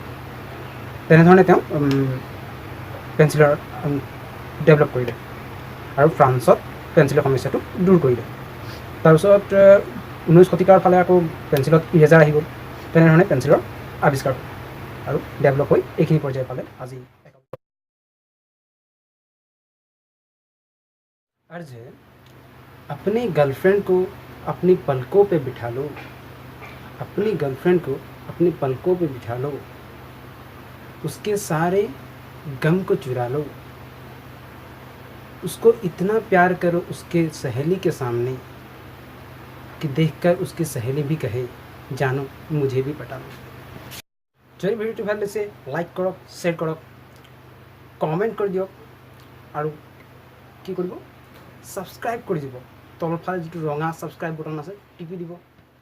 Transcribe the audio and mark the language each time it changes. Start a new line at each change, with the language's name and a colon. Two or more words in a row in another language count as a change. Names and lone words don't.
Assamese: তেনেধৰণে তেওঁ পেঞ্চিলৰ ডেভেলপ কৰিলে আৰু ফ্ৰান্সত পেঞ্চিলৰ সমস্যাটো দূৰ কৰিলে। তাৰপিছত 19 শতিকাৰ ফালে আকৌ পেঞ্চিলত ইৰেজাৰ আহি গ'ল। তেনেধৰণে পেঞ্চিলৰ আৱিষ্কাৰ হ'ল আৰু ডেভেলপ হৈ এইখিনি পৰ্যায় পালে আজি।
Hindi: अर्ज है अपनी गर्लफ्रेंड को अपनी पलकों पे बिठा लो, अपनी गर्लफ्रेंड को अपनी पलकों पे बिठा लो, उसके सारे गम को चुरा लो, उसको इतना प्यार करो उसके सहेली के सामने कि देखकर उसकी सहेली भी कहे जानो मुझे भी पटा लो।
Assamese: যদি ভিডিওটি ভাল লাগিছে লাইক কৰক, শ্বেয়াৰ কৰক, কমেণ্ট কৰি দিয়ক আৰু কি কৰিব ছাবস্ক্ৰাইব কৰি দিব। তলফালে যিটো ৰঙা ছাবস্ক্ৰাইব বটন আছে টিপি দিব।